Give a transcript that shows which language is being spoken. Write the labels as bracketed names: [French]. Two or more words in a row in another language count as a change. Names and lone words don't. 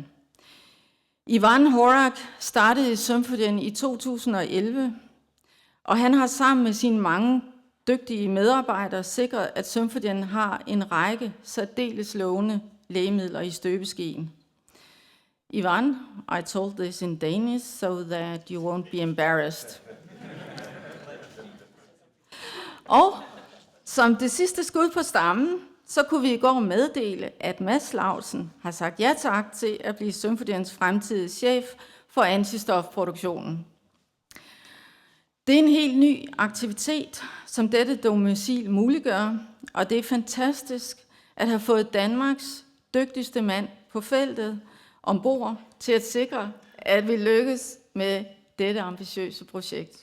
[Danish] Ivan Horak startede i Symphogene i 2011, og han har sammen med sine mange dygtige medarbejdere sikret, at Symphogene har en række særdeles lovende lægemidler i støbeskeen. [English] Ivan, I told this in Danish so that you won't be embarrassed. [Danish] Og som det sidste skud på stammen, så kunne vi i går meddele, at Mads Lausen har sagt ja tak til at blive Symphogenes fremtidige chef for antistofproduktionen. Det er en helt ny aktivitet, som dette domicil muliggør, og det er fantastisk at have fået Danmarks dygtigste mand på feltet ombord til at sikre, at vi lykkes med dette ambitiøse projekt.